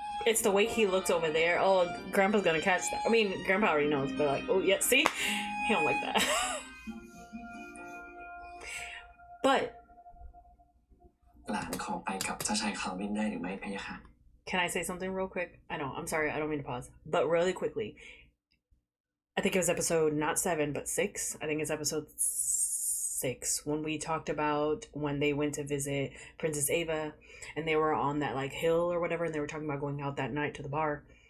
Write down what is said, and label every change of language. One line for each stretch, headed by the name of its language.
English: It's the way he looks over there. Oh, Grandpa's gonna catch that. I mean, Grandpa already knows, but like, oh yeah, see, he don't like that. But
Thai: หลานขอไปกับเจ้าชายคาร์วินได้หรือไม่พะยะค่ะ
English: can I say something real quick? I know, I'm sorry, I don't mean to pause, but really quickly. I think it was episode not 7 but 6. I think it's episode 6 when we talked about when they went to visit Princess Ava and they were on that like hill or whatever, and they were talking about going out that night to the bar.